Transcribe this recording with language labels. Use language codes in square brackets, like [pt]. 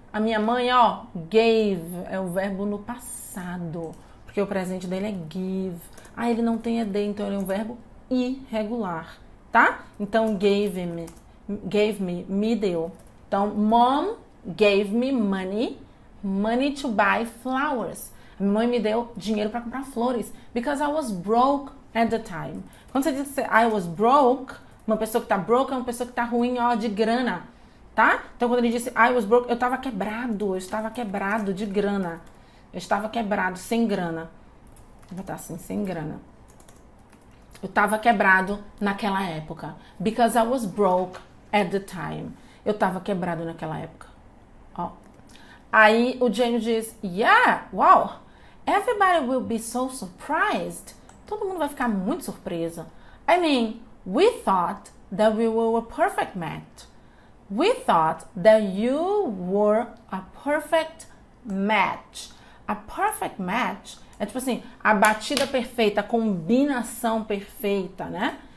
[pt] A minha mãe, ó, gave é o verbo no passado, porque o presente dele é give. Ah, ele não tem ED, então ele é um verbo irregular, tá? Então, gave me, me deu. [en] Então, Mom gave me money to buy flowers. [pt] A minha mãe me deu dinheiro para comprar flores, [en] because I was broke at the time. [pt] Quando você diz [en] I was broke, [pt] uma pessoa que tá broke é uma pessoa que tá ruim, ó, de grana, tá? Então, quando ele disse [en] I was broke, [pt] eu estava quebrado de grana. Eu estava quebrado, sem grana. Vou botar assim, sem grana. Eu estava quebrado naquela época. [en] Because I was broke at the time. [pt] Eu estava quebrado naquela época. Ó. Aí o James diz, [en] yeah, wow, everybody will be so surprised. [pt] Todo mundo vai ficar muito surpreso. [en] I mean, we thought that we were a perfect match. We thought that you were a perfect match. A perfect match [pt] é tipo assim, a batida perfeita, a combinação perfeita, né?